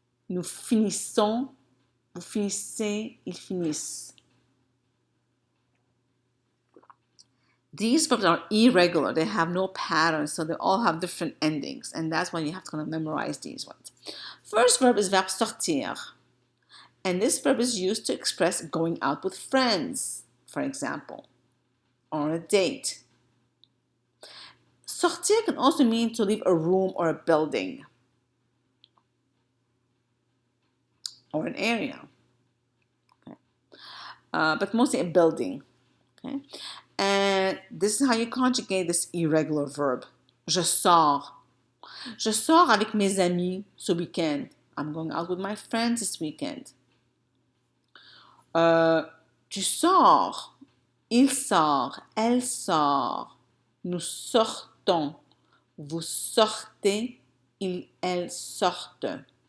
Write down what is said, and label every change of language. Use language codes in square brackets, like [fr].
[fr] Nous finissons, vous finissez, ils finissent. [en] These verbs are irregular. They have no pattern, so they all have different endings, and that's why you have to kind of memorize these ones. First verb is verb sortir, and this verb is used to express going out with friends, for example, or a date. Sortir can also mean to leave a room or a building or an area, okay. But mostly a building. Okay. And this is how you conjugate this irregular verb. [fr] Je sors. Je sors avec mes amis ce week-end. [en] I'm going out with my friends this weekend. [fr] Tu sors. Il sort. Elle sort. Nous sortons. Vous sortez. Elles sortent.